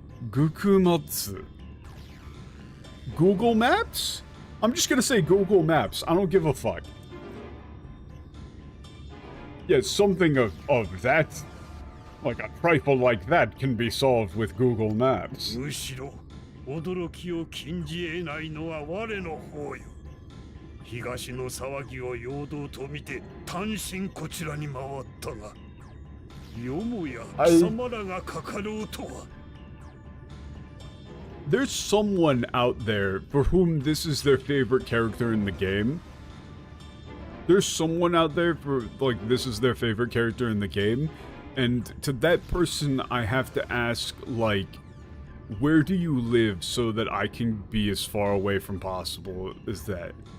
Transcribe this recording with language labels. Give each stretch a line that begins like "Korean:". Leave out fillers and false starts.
English: Gukumatsu. Google Maps? I'm just gonna say Google Maps. I don't give a fuck. Yeah, something of that, like a trifle like that, can be solved with Google Maps.
Japanese: むしろ驚きを禁じ得ないのは我の方よ。東の騒ぎを陽動と見て単身こちらに回ったが、よもや貴様らがかかろうとは。
English: There's someone out there for whom this is their favorite character in the game. There's someone out there for, like, this is their favorite character in the game. And to that person, I have to ask, like, where do you live so that I can be as far away from possible as that?